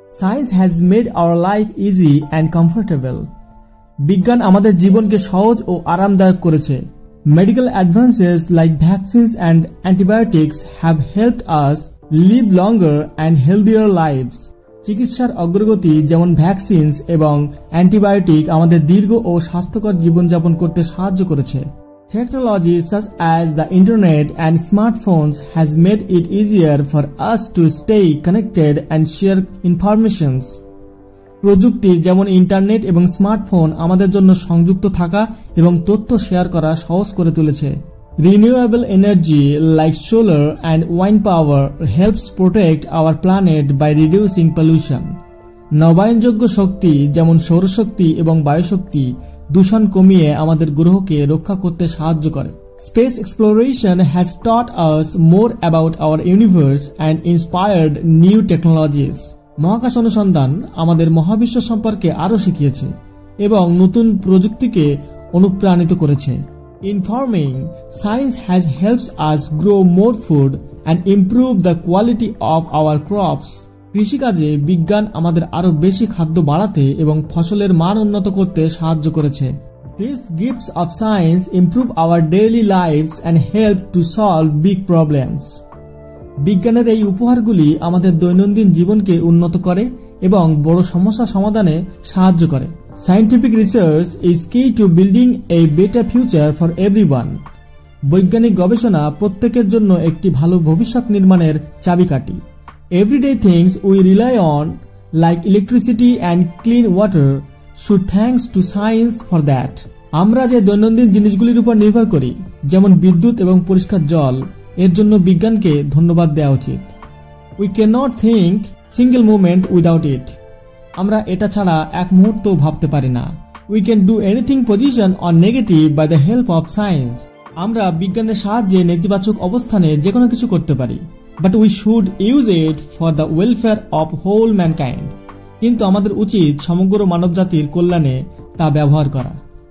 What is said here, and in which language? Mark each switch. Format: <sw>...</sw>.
<en>science has made our life easy and comfortable,</en> <bn>বিজ্ঞান আমাদের জীবনকে সহজ ও আরামদায়ক করেছে।</bn> <en>medical advances like vaccines and antibiotics have helped us live longer and healthier lives,</en> <bn>চিকিৎসার অগ্রগতি যেমন ভ্যাকসিনস এবং অ্যান্টিবায়োটিক আমাদের দীর্ঘ ও স্বাস্থ্যকর জীবনযাপন করতে সাহায্য করেছে।</bn> <en>Technology such as the internet and smartphones has made it easier for us to stay connected and share informations.</en> <bn>প্রযুক্তি যেমন ইন্টারনেট এবং স্মার্টফোন আমাদের জন্য সংযুক্ত থাকা এবং তথ্য শেয়ার করা সহজ করে তুলেছে।</bn> <en>Renewable energy like solar and wind power helps protect our planet by reducing pollution.</en> <bn>নবায়নযোগ্য শক্তি যেমন সৌরশক্তি এবং বায়ুশক্তি দূষণ কমিয়ে আমাদের গ্রহকে রক্ষা করতে সাহায্য করে।</bn> <en>Space exploration has taught us more about our universe and inspired new technologies.</en> <bn>মহাকাশ অনুসন্ধান আমাদের মহাবিশ্ব সম্পর্কে আরও শিখিয়েছে এবং নতুন প্রযুক্তিকে অনুপ্রাণিত করেছে।</bn> <en>In farming, science has helped us grow more food and improve the quality of our crops.</en> <bn>কৃষিকাজে বিজ্ঞান আমাদের আরো বেশি খাদ্য বাড়াতে এবং ফসলের মান উন্নত করতে সাহায্য করেছে।</bn> <en>These gifts of science improve our daily lives and help to solve big problems.</en> <bn>বিজ্ঞানের এই উপহারগুলি আমাদের দৈনন্দিন জীবনকে উন্নত করে এবং বড় সমস্যা সমাধানে সাহায্য করে।</bn> <en>Scientific research is key to building a better future for everyone.</en> <bn>বৈজ্ঞানিক গবেষণা প্রত্যেকের জন্য একটি ভালো ভবিষ্যৎ নির্মাণের চাবিকাঠি।</bn> <en>Everyday things we rely on, like electricity and clean water, should thanks to science for that.</en> <bn>আমরা যে দৈনন্দিন জিনিসগুলির উপর নির্ভর করি, যেমন বিদ্যুৎ এবং পরিষ্কার জল, এর জন্য বিজ্ঞানকে ধন্যবাদ দেওয়া উচিত।</bn> <en>We cannot think single moment without it.</en> <bn>আমরা এটা ছাড়া এক মুহূর্ত ভাবতে পারি না।</bn> <en>We can do anything positive or negative by the help of science.</en> <bn>আমরা বিজ্ঞানের সাহায্যে নেতিবাচক অবস্থানে যে কোনো কিছু করতে পারি।</bn> <en>But we should use it for the welfare of whole mankind.</en> <bn>কিন্তু আমাদের উচিত সমগ্র মানবজাতির কল্যাণে তা ব্যবহার করা।</bn>